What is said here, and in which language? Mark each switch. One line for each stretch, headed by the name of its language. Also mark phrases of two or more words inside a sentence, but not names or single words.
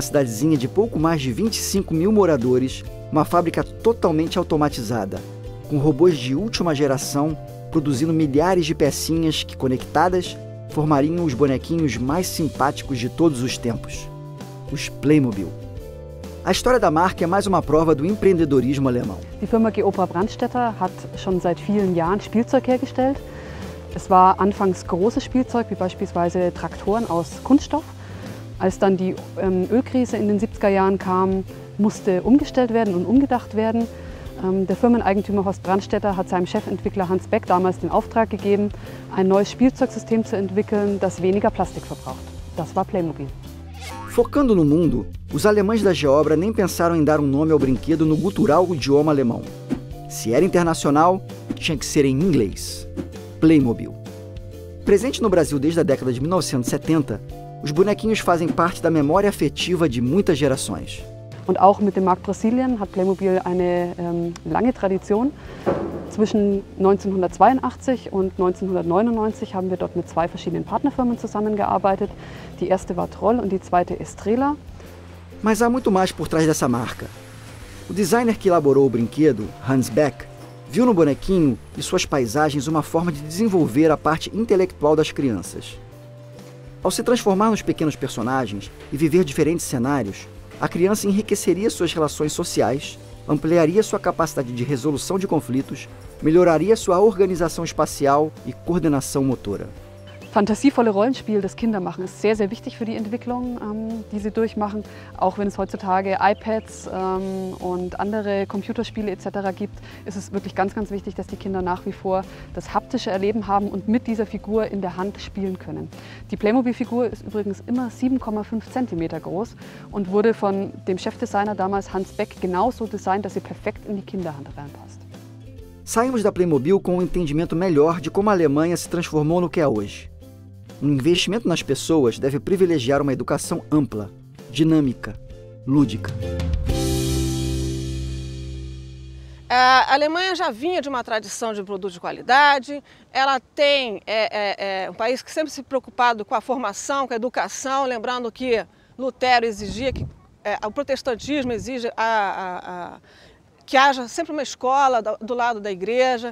Portuguese: cidadezinha de pouco mais de 25 mil moradores uma fábrica totalmente automatizada, com robôs de última geração produzindo milhares de pecinhas que, conectadas, formariam os bonequinhos mais simpáticos de todos os tempos, os Playmobil. A história da marca é mais uma prova do empreendedorismo alemão.
German: Die Firma Geopa Brandstätter hat schon seit vielen Jahren Spielzeug hergestellt. Es war anfangs großes Spielzeug, wie beispielsweise Traktoren aus Kunststoff. Als dann die Ölkrise in den 70er Jahren kam, musste umgestellt werden und umgedacht werden. Der Firmeneigentümer Horst Brandstätter hat seinem Chefentwickler Hans Beck damals den Auftrag gegeben, ein neues Spielzeugsystem zu entwickeln, das weniger Plastik verbraucht. Das war Playmobil.
Portuguese: Focando no mundo, os alemães da Geobra nem pensaram em dar um nome ao brinquedo no gutural idioma alemão. Se era internacional, tinha que ser em inglês. Playmobil. Presente no Brasil desde a década de 1970, os bonequinhos fazem parte da memória afetiva de muitas gerações.
German: Und auch mit dem Markt Brasilien hat Playmobil eine lange Tradition. Zwischen 1982 und 1999 haben wir dort mit 2 verschiedenen Partnerfirmen zusammengearbeitet. Die erste war Troll und die zweite Estrela.
Portuguese: Mas há muito mais por trás dessa marca. O designer que elaborou o brinquedo, Hans Beck, viu no bonequinho e suas paisagens uma forma de desenvolver a parte intelectual das crianças. Ao se transformar nos pequenos personagens e viver diferentes cenários, a criança enriqueceria suas relações sociais, ampliaria sua capacidade de resolução de conflitos, melhoraria sua organização espacial e coordenação motora.
German: fantasievolle Rollenspiel, das Kinder machen, ist sehr, sehr wichtig für die Entwicklung, die sie durchmachen. Auch wenn es heutzutage iPads und andere Computerspiele etc. gibt, ist es wirklich ganz, ganz wichtig, dass die Kinder nach wie vor das haptische Erleben haben und mit dieser Figur in der Hand spielen können. Die Playmobil-Figur ist übrigens immer 7,5 cm groß und wurde von dem Chefdesigner damals Hans Beck genauso designt, dass sie perfekt in die Kinderhand reinpasst.
Portuguese: Saímos da Playmobil com um entendimento melhor de como a Alemanha se transformou no que é hoje. Um investimento nas pessoas deve privilegiar uma educação ampla, dinâmica, lúdica. A Alemanha já vinha de uma tradição de produto de qualidade, ela tem um país que sempre se preocupado com a formação, com a educação, lembrando que Lutero exigia que o protestantismo exige que haja sempre uma escola do lado da igreja.